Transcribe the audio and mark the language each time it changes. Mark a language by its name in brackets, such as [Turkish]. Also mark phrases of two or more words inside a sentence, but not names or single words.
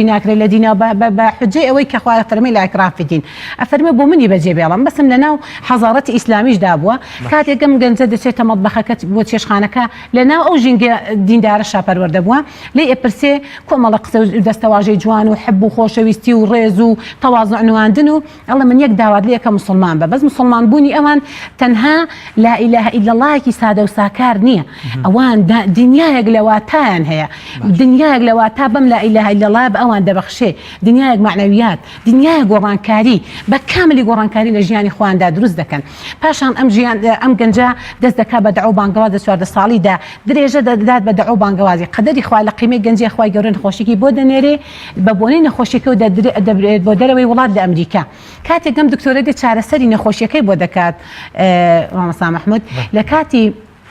[Central Kurdish] ناکرێت لە دینە بە حجەی ئەوەی کە خوا فەرمێ [Arabic] لا ئیکراها دین [Central Kurdish] ئەفەرمێ بۆ منی بەجێ بێڵم بەسم لە ناو حەزارەتی ئیسلامیشدا بووە کاتێک ئەم گەنجە دەچێتە مەطبەخەکە بۆ چێشخانەکە لە ناو ئەو ژینگە دیندارەشا پەروەردە بووە لێ ئەپرسێ کۆمەڵە قسە و دەستەواژەی جوان و حب و خۆشەویستی و ڕێز و تەواضع نواندن و ئەڵێ من یەک داوات لێ کە مسلمان بە بەس مسلمان بوونی ئەوان تەنها [Arabic] لا إله إلا [Central Kurdish] اللهێکی سادە و ساکار نییە ئەوان دنیایەک لە واتایان هەیە دنیایەک لە واتا بەم [Arabic] لا إله إلا الله [Central Kurdish] بە ئەوان دەبەخشێ دنیایەک معنەویات دنیایە گۆڕانکاری بە کاملی گۆڕانکاری لە ژیانی خۆیاندا دروست دەکەن پاشان ئەم گەنجە دەست دەکا بە دعوە بانگەواز لە 14 ساڵیدا درێژە دەدات بە دعوە بانگەوازی قەدەری خوا لە قیمەی گەنجی خوای گەورە نەخۆشیێکی بۆ دەنێرێ بە بۆنەی نەخۆشیەکە و دەبرێت بۆ دەرەوەی وڵات لە ئەمریکا کاتێک ئەم دکتۆرە دێ چارەسەری نەخۆشیەکەی بۆ دەکات مامۆستا مەحموود لە کاتی